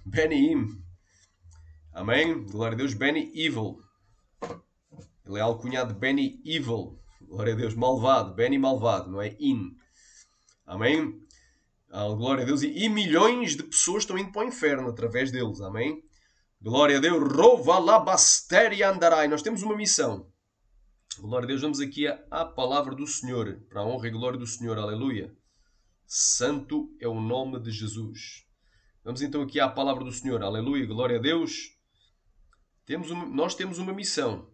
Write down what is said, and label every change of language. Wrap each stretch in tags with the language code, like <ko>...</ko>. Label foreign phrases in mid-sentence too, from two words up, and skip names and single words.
<pt>Benny Him. Amém? Glória a Deus. Benny Evil. Ele é alcunhado de Benny Evil. Glória a Deus. Malvado. Benny malvado. Não é In. Amém? Glória a Deus. E milhões de pessoas estão indo para o inferno através deles. Amém? Glória a Deus. Rova labasteri andarai. Nós temos uma missão. Glória a Deus. Vamos aqui à palavra do Senhor. Para a honra e glória do Senhor. Aleluia. Santo é o nome de Jesus. Vamos então aqui à palavra do Senhor. Aleluia. Glória a Deus. Nós temos uma missão.</pt>